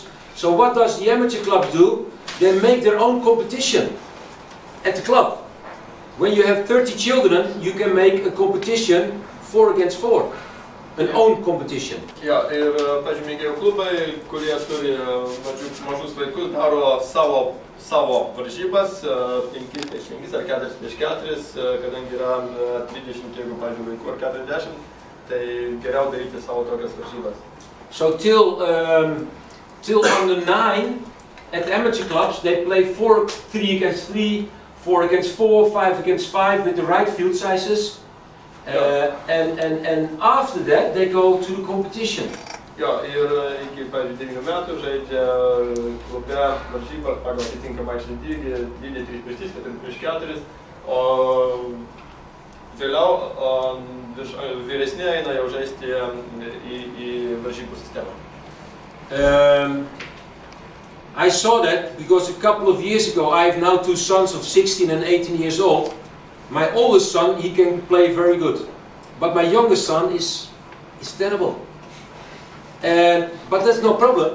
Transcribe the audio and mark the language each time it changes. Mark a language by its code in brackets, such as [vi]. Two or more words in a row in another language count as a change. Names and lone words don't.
[en] So what does the amateur clubs do? They make their own competition at the club. When you have 30 children, you can make a competition 4 against 4. an own competition. [lt] Ja, ir, pavyzdžiui, mėgėjų klubai, kurie turi mažus vaikus, daro savo varžybas, 5 prieš 5 ar 4 prieš 4, kadangi yra 30, jeigu, pavyzdžiui, vaikų ar 40, tai geriau daryti savo tokias varžybas. [en] So till under 9 at amateur clubs they play 3 against 3, 4 against 4, 5 against 5 with the right field sizes. And after that they go to the competition. [lt] Jo, ir iki, pavyzdžiui, 9 metų žaidžia klube varžybą pagal atitinkamą aikštės dydį 3 prieš 3, 4 prieš 4, o vėliau vyresni eina jau žaisti į varžybų sistemą. [en] I saw that because a couple of years ago I have now 2 sons of 16 and 18 years old. My oldest son, he can play very good, but my youngest son is terrible. But that's no problem.